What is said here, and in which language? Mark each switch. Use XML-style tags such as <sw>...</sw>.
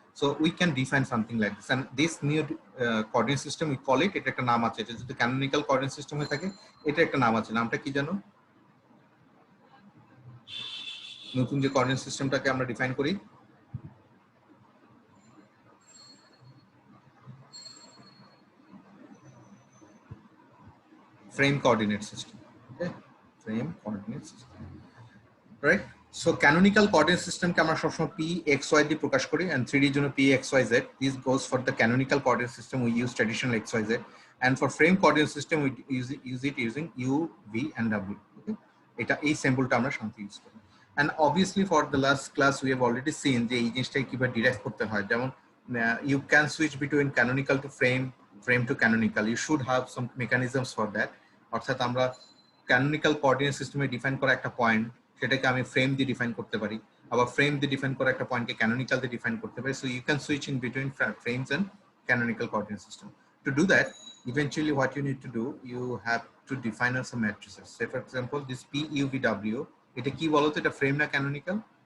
<en>So we can define something like this, and this new coordinate system we call it,</en> <bn>এটা একটা নাম আছে. এটা যদি canonical coordinate system হয়ে থাকে, এটা একটা নাম আছে. নামটা কি জানো? নতুন যে coordinate systemটাকে আমরা ডিফাইন করি,</bn> <en>frame coordinate system. Okay, frame coordinate system, right? So canonical coordinate system</en> <bn>কে আমরা সবসময় p x y দিয়ে প্রকাশ করি,</bn> <en>and 3D এর জন্য p x y z. This goes for the canonical coordinate system. We use traditional x y z. and for frame coordinate system we use it using u, v and w.</en> <bn>Okay, এটা এই সিম্বলটা আমরা সাধারণত use করি।</bn> <en>and obviously for the last class we have already seen</en> <bn>যে এই জিনিসটাকে কিভাবে derive করতে হয়, যেমন</bn> <en>you can switch between canonical to frame, frame to canonical. You should have some mechanisms for that.</en> <bn>অর্থাৎ আমরা canonical coordinate system এ define করা একটা পয়েন্ট, সেটাকে আমি ফ্রেম দিয়ে ডিফাইন করতে পারি, আবার ফ্রেম দিয়ে ডিফাইন করা একটা পয়েন্টকে canonical দিয়ে ডিফাইন করতে পারি।</bn> <en>So you can switch in between frames and canonical coordinate system. To do that, eventually what you need to do, you have to define some matrices. Say for example this p u v w,</en> <bn>এটা কি বলতো, এটা frame না</bn> <en>canonical?</en>